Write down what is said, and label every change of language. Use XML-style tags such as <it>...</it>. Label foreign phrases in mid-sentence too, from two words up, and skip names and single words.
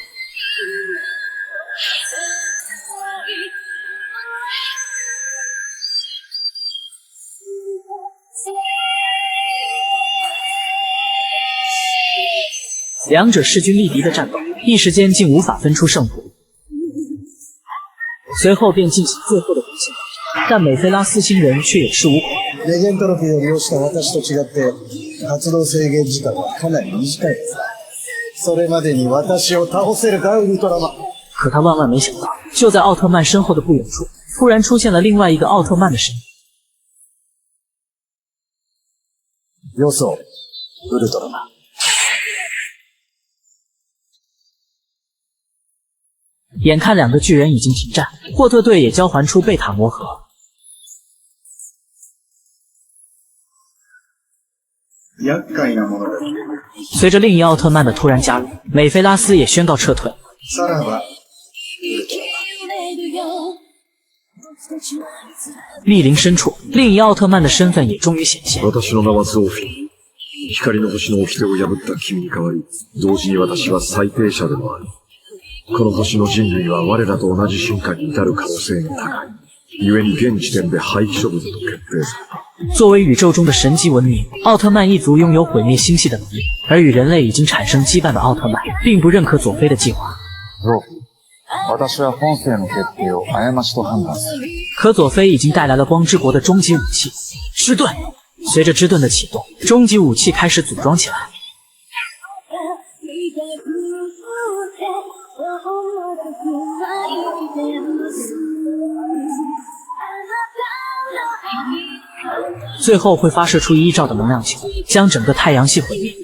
<zh>两者势均力敌的战斗，一时间竟无法分出胜负。随后便进行最后的表现，但美菲拉斯星人却有恃无恐。</zh> <ja>レジェンドロフィーを利用した私と違って活動制限時間はかなり短いです。それまでに私を倒せるかウルトラマン。</ja> <zh>可他万万没想到，就在奥特曼身后的不远处，突然出现了另外一个奥特曼的身影。</zh> <ja>よそウルトラマン。</ja> <zh>眼看两个巨人已经停战，霍特队也交还出贝塔魔核。随着另一奥特曼的突然加入，美菲拉斯也宣告撤退。密林深处，另一奥特曼的身份也终于显现。</zh> <ja>光の星の掟を破った君に代わり、同時に私は最低者でもある。この星の人類は我らと同じ進化に至る可能性が高い。故に現時点で廃棄処分と決定された。</ja> <zh>作为宇宙中的神级文明，奥特曼一族拥有毁灭星系的能力，而与人类已经产生羁绊的奥特曼，并不认可佐菲的计划。</zh> <ja>私は本性の決定を過ちと判断する。</ja> <zh>可佐菲已经带来了光之国的终极武器之盾。随着之盾的启动，终极武器开始组装起来。最后会发射出1亿兆的能量球，将整个太阳系毁灭。</zh>